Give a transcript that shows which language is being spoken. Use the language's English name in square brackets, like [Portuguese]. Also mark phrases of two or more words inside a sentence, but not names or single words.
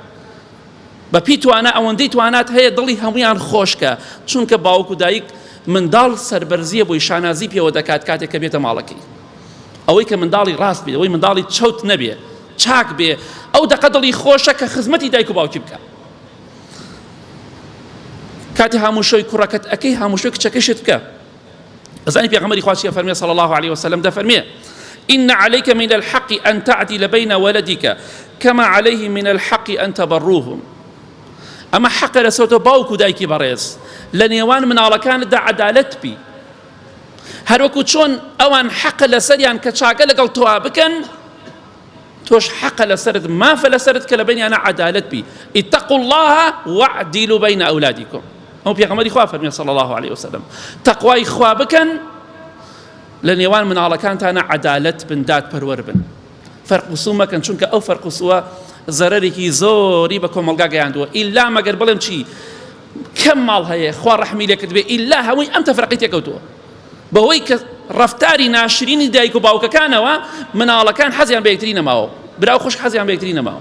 [Central Kurdish] بەپی توانە ئەوەندەی توانات هەیە دڵی هەمویان خۆشکە، چونکە باوک و دایک منداڵ سەربەرزیە بۆی شانازی پێوە دەکات کاتێک کە بێتە ماڵەکەی. ئەوەی کە منداڵی ڕاست بێت، ئەوەی منداڵی چەوت نەبێ، چاک بێ، ئەو دەقە دڵی خۆشە کە خزمەتی دایک و باوکی بکە. کاتی هەمووشەوی کوڕەکەت ئەەکەی، هەمووشەوی کچەکەشت بکە. ئەزانی پێغەمبەری خوا چییە فەرمێ [Arabic] صلی الله عليه وسلم، [Central Kurdish] دەفەرمێ [Arabic] إن عليك من الحق أن تعدل بين ولدك كما عليه من الحق أن تبروهم. [Central Kurdish] ئەمە حەقە لەسەر تۆ باوک و دایکی بەڕێز لە نێوان مناڵەکانتدا عەدالەت بی، هەروەکو چۆن ئەوان حەقە لەسەریان کە چاکە لەگەڵ تۆ بکەن، تۆش حەقە لەسەرت، مافە لەسەرت کە لە بینیانە عەدالەت بی. [Arabic] اتقوا الله واعدلوا بين أولادكم. [Central Kurdish] ئەو پێغەمبەری خوا فەرمێ [Arabic] صلی الله عليه وسلم، [Central Kurdish] تەقوای خوا بکەن، لە نێوان مناڵەکانتانە عەدالەت بن، دادپەروەر بن، فەرق و سوو مەکەن، چونکە ئەو فەرق و سووە زەرەرێکی زۆری بە کۆمەلگا گەیاندووە. ئیلا مەگەر بڵێم چی کەم ماڵ هەیە خوا ڕەحمی لێ کردبێ، ئیلا هەمووی ئەم تەفرەقی تێکەوتووە بەهۆی کە ڕەفتاری ناشرینی دایک و باوکەکانەوە مناڵەکان حەزیان بە یەکتری نەماوە، برا خوشک حەزیان بە یەکتری نەماوە.